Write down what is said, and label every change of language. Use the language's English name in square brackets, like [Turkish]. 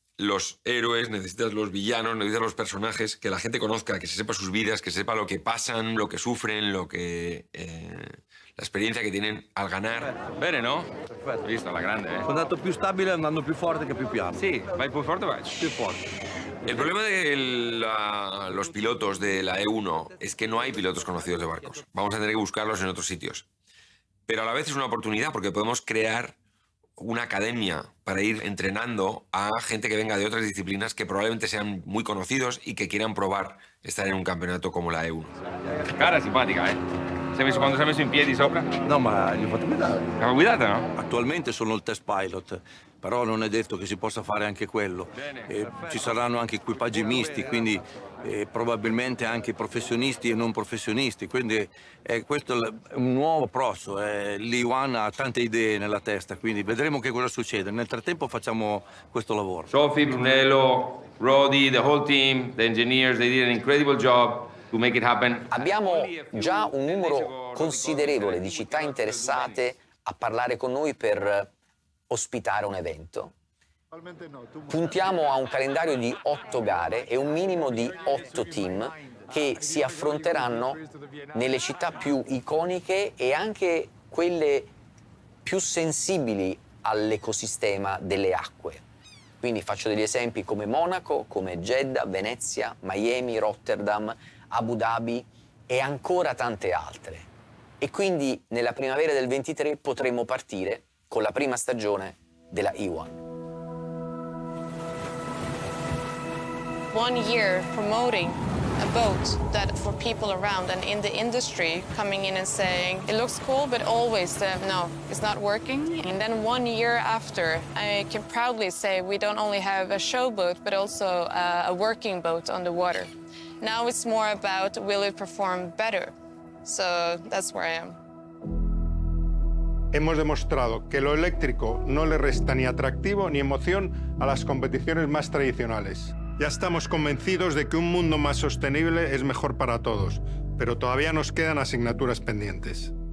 [Spanish] los héroes, necesitas los villanos, necesitas los personajes, que la gente conozca, que se sepa sus vidas, que se sepa lo que pasan, lo que sufren, lo que... la experiencia que tienen al ganar. [Italian] Bene, no? Perfetto. Visto, alla grande, eh? Sono andato più stabile andando più forte che più piano. Sì, vai più forte, vai. Più forte. [Spanish] El problema de los pilotos de la E1 es que no hay pilotos conocidos de barcos. Vamos a tener que buscarlos en otros sitios. Pero a la vez es una oportunidad porque podemos crear una academia para ir entrenando a gente que venga de otras disciplinas que probablemente sean muy conocidos y que quieran probar estar en un campeonato como la E1. [Italian] Cara simpatica, eh? Quando si è messo in piedi sopra? No, ma gli ho fatto guidare. L'ho guidata, no? Attualmente sono il test pilot, però non è detto che si possa fare anche quello. Ci saranno anche equipaggi misti, quindi probabilmente anche professionisti e non professionisti. Quindi questo è un nuovo approccio. L'E1 ha tante idee nella testa, quindi vedremo che cosa succede. Nel frattempo facciamo questo lavoro. [English] Sophie, Brunello, Rodi, the whole team, the engineers, they did an incredible job to make it happen. [Italian] Abbiamo già un numero considerevole di città interessate a parlare con noi per ospitare un evento. Puntiamo a un calendario di 8 gare e un minimo di 8 team che si affronteranno nelle città più iconiche e anche quelle più sensibili all'ecosistema delle acque. Quindi faccio degli esempi come Monaco, come Jeddah, Venezia, Miami, Rotterdam, Abu Dhabi e ancora tante altre. E quindi nella primavera del 23 potremo partire con la prima stagione della E1. [English] 1 year promoting a boat that for people around and in the industry coming in and saying it looks cool but always no, it's not working. And then 1 year after I can proudly say we don't only have a show boat but also a working boat on the water. Now it's more about will it perform better. So that's where I am. [Spanish] Hemos demostrado que lo eléctrico no le resta ni atractivo ni emoción a las competiciones más tradicionales. Ya estamos convencidos de que un mundo más sostenible es mejor para todos, pero todavía nos quedan asignaturas pendientes.